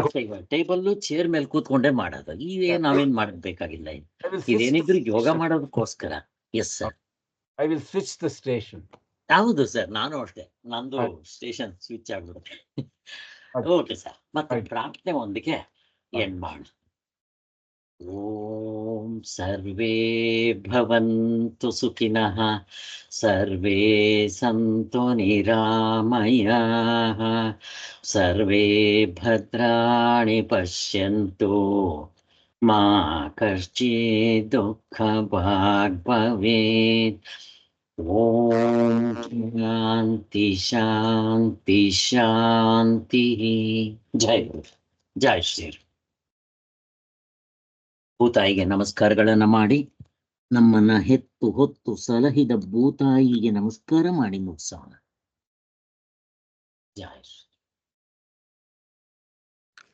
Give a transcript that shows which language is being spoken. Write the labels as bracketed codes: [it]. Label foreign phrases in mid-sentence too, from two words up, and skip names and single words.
[kn] ಟೇಬಲ್ ಚೇರ್ ಮೇಲೆ ಕೂತ್ಕೊಂಡೇ ಮಾಡೋದು. ನಾವೇನ್ ಮಾಡಬೇಕಾಗಿಲ್ಲ. ಇದೇನಿದ್ರು ಯೋಗ ಮಾಡೋದಕ್ಕೋಸ್ಕರ. [en] yes sir, I will switch the station. [kn] ಹೌದು ಸರ್, ನಾನು ಅಷ್ಟೇ. ನಂದು [en] station switch [kn] ಆಗ್ಬಿಡುತ್ತೆ. [en] okay sir, ಮತ್ತೆ [kn] ಆಯ್ತು. ಪ್ರಾರ್ಥನೆ ಒಂದಿಗೆ ಎಂಡ್ ಮಾಡೋಣ. [sa] ಓಂ ಸರ್ವೇ ಭವಂತು ಸುಖಿನಃ, ಸರ್ವೇ ಸಂತು ನಿರಾಮಯಾಃ, ಸರ್ವೇ ಭದ್ರಾಣಿ ಪಶ್ಯಂತು ಮಾ ಕಶ್ಚಿತ್ ದುಃಖಭಾಗ್ ಭವೇತ್. ಓಂ ಶಾಂತಿ ಶಾಂತಿ ಶಾಂತಿ. [kn] ಜೈ ಗುರು, ಜೈ ಶ್ರೀ. ಭೂತಾಯಿಗೆ ನಮಸ್ಕಾರಗಳನ್ನ ಮಾಡಿ, ನಮ್ಮನ್ನ ಹೆತ್ತು ಹೊತ್ತು ಸಲಹಿದ ಭೂತಾಯಿಗೆ ನಮಸ್ಕಾರ ಮಾಡಿ ಮುಗಿಸೋಣ. ಜೈ ಶ್ರೀ. ಓಕೆ,